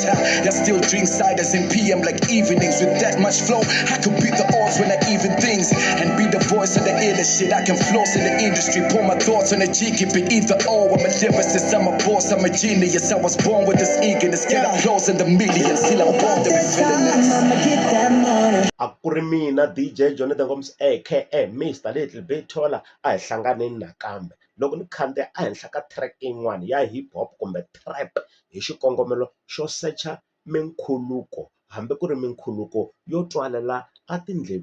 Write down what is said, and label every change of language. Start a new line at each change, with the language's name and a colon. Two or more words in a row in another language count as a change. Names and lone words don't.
English: I still drink ciders in PM like evenings. With that much flow, I could beat the odds when I even things. And be the voice of the illest shit. I can floss in the industry, pour my thoughts on a G, keep it either or. I'm a lyricist, I'm a boss, I'm a genius. I was born with this eagerness, get applause in the millions. Till I'm born to be feeling this.
Tsonga: A ku ri mina DJ Jonathan Gomes aka Mr Little Bit Taller a hi hlanganeni nakambe loko ni khandziya ehenhla ka track yin'wana ya
English: hip hop
Tsonga: kumbe trap hi xikongomelo xo secha minkhuluko hambi ku ri minkhuluko yo twalela atindleveni.